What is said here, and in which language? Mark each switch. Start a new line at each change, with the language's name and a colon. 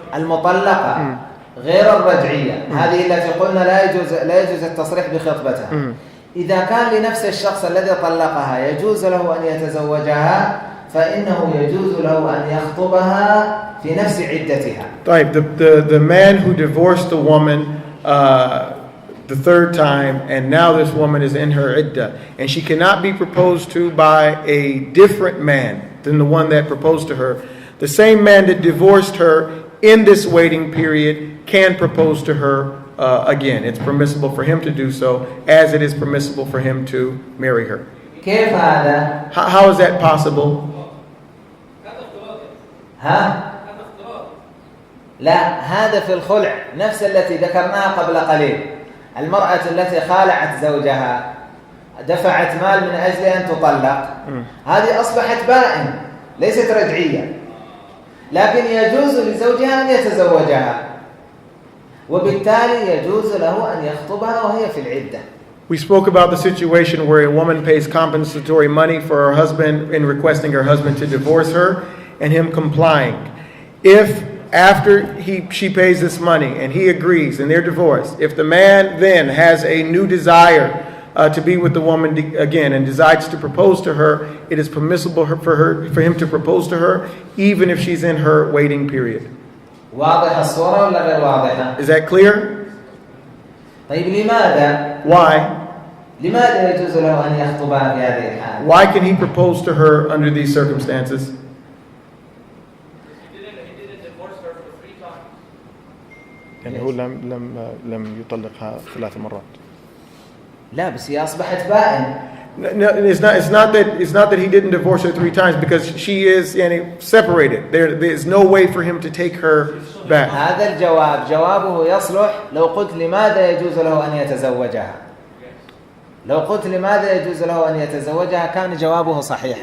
Arabic: المطلقة غير الرجعية هذه التي قلنا لا يجوز التصريح بخطبتها. إذا كان لنفس الشخص الذي طلقها يجوز له أن يتزوجها فإنه يجوز له أن يخطبها في نفس عدتها. طيب.
English: The man who divorced the woman the third time, and now this woman is in her iddah, and she cannot be proposed to by a different man than the one that proposed to her. The same man that divorced her in this waiting period can propose to her again. It's permissible for him to do so, as it is permissible for him to marry her.
Arabic: كيف هذا؟
English: How is that possible?
Arabic: ها؟ لا، هذا في الخلع نفس التي ذكرناها قبل قليل. المرأة التي خالعت زوجها دفعت مال من أجل أن تطلق، هذه أصبحت بائن ليست رجعية، لكن يجوز لزوجها أن يتزوجها وبالتالي يجوز له أن يخطبها وهي في العدة.
English: We spoke about the situation where a woman pays compensatory money for her husband in requesting her husband to divorce her and him complying. If after she pays this money and he agrees and they're divorced, if the man then has a new desire to be with the woman again and decides to propose to her, it is permissible for him to propose to her even if she's in her waiting period.
Arabic: واضحة الصورة ولا غير واضحة؟
English: Is that clear?
Arabic: طيب لماذا؟
English: Why?
Arabic: لماذا يجوز له أن يخطبها في هذه الحالة؟
English: Why can he propose to her under these circumstances? He didn't divorce her for 3 times.
Arabic: يعني هو لم يطلقها 3 مرات. لا بس هي أصبحت بائن.
English: No, it's not that he didn't divorce her 3 times because she is separated. There's no way for him to take her back.
Arabic: هذا الجواب جوابه يصلح لو قلت لماذا يجوز له أن يتزوجها. لو قلت لماذا يجوز له أن يتزوجها كان جوابه صحيح.